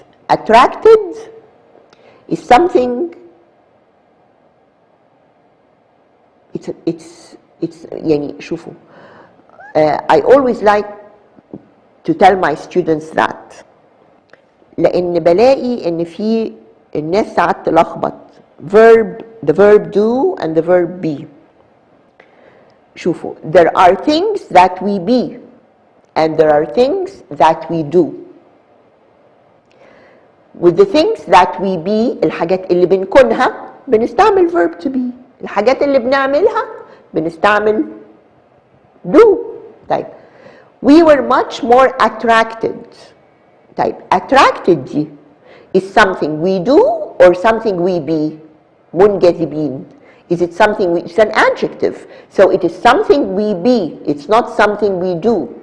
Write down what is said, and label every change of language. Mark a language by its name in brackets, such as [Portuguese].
[English] Attracted is something, it's [Arabic] يعني شوفوا [English] I always like to tell my students that [Arabic] لأن بلاقي إن في الناس ساعات تلخبط [English] the verb do and the verb be. [Arabic] شوفوا [English] there are things that we be and there are things that we do. With the things that we be [Arabic] الحاجات اللي بنكونها بنستعمل [English] verb to be. [Arabic] الحاجات اللي بنعملها بنستعمل do. [English] طيب we were much more attracted. طيب attracted دي is something we do or something we be. [Arabic] منجذبين. [English] Is it something it's an adjective, so it is something we be, it's not something we do.